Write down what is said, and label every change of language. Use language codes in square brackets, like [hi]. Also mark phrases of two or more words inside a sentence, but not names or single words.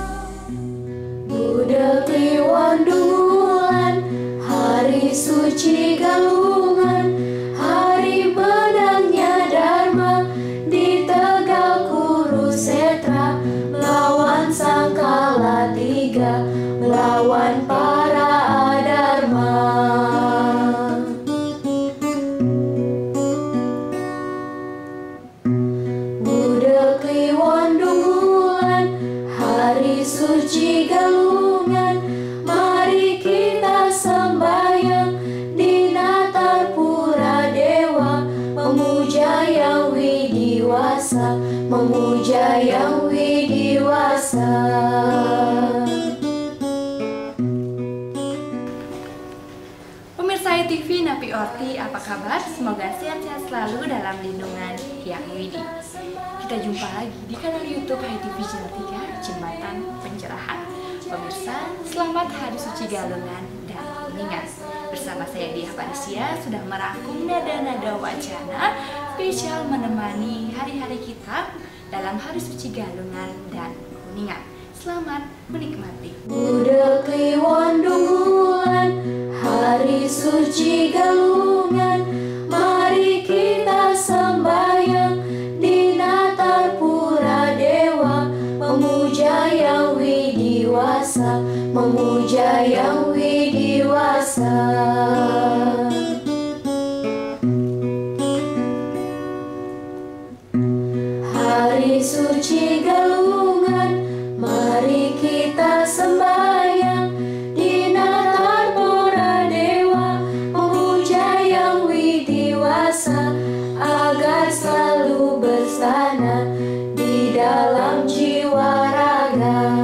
[id] Budak Kliwon Dungulan, hari suci Galungan, hari menangnya Dharma di Tegal Kurusetra, melawan Sangkala Tiga, melawan para adharma. Budak Kliwon Dungulan, hari suci Galungan, mari kita sembahyang di Natar Pura Dewa, memuja yang widiwasa, memuja yang widiwasa. [ban] Pemirsa HiTV Napi Orti, [id] apa kabar? Semoga sehat-sehat selalu dalam lindungan Yang Widi. Kita jumpa lagi di kanal YouTube HiTV Channel 3, Jembatan Pencerahan. Pemirsa, selamat Hari Suci Galungan dan Kuningan. Bersama saya Diah Parisya sudah merangkum nada-nada wacana spesial menemani hari-hari kita dalam Hari Suci Galungan dan Kuningan. Selamat menikmati. Budak Kliwon Dungulan, hari suci Galungan, mari kita sembahyang di Natar Pura Dewa, memuja yang widiwasa, memuja yang widiwasa. Hari suci Galungan, mari kita sembahyang di Natar Pura Dewa, memuja yang widiwasa, agar selalu bersana di dalam jiwa raga.